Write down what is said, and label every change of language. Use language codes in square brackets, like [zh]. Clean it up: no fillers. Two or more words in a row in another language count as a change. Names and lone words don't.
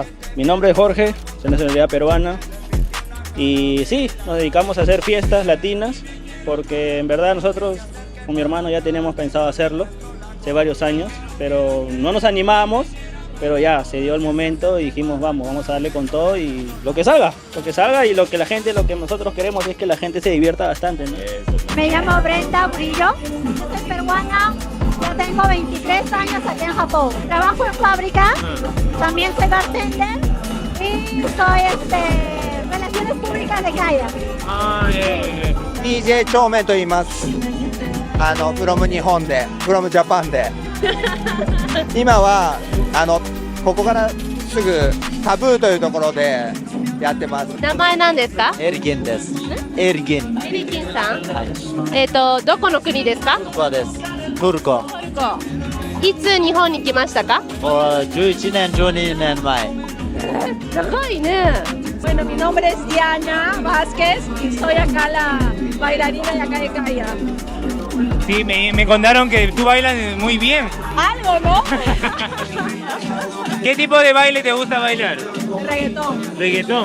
[es] Mi nombre es Jorge, soy de nacionalidad peruana y sí, nos dedicamos a hacer fiestas latinas porque en verdad nosotros con mi hermano ya teníamos pensado hacerlo hace varios años, pero no nos animábamos, pero ya se dio el momento y dijimos vamos a darle con todo y lo que salga y lo que nosotros queremos es que la gente se divierta bastante, ¿no? Me llamo Brenda Brillo, soy peruana, ya tengo 23 años aquí en Japón. Trabajo en fábrica, también soy bartender y soy relaciones públicas de KAIA. [ja] DJ 長明と言います。from 日本で、 [en] from Japan [ja] で。今はここからすぐタブーというところでやってます。名前なんですか？エルギンです。エルギン。エリキンさん。どこの国ですか？トルコです。トルコ。トルコ。いつ日本に来ましたか？11年、12年前。長いね。 [es] Bueno, mi nombre es Diana Vázquez y soy acá la bailarina de acá de KAIA. Sí, me contaron que tú bailas muy bien. Algo, ¿no? ¿Qué tipo de baile te gusta bailar? Reggaetón. ¿Reggaetón?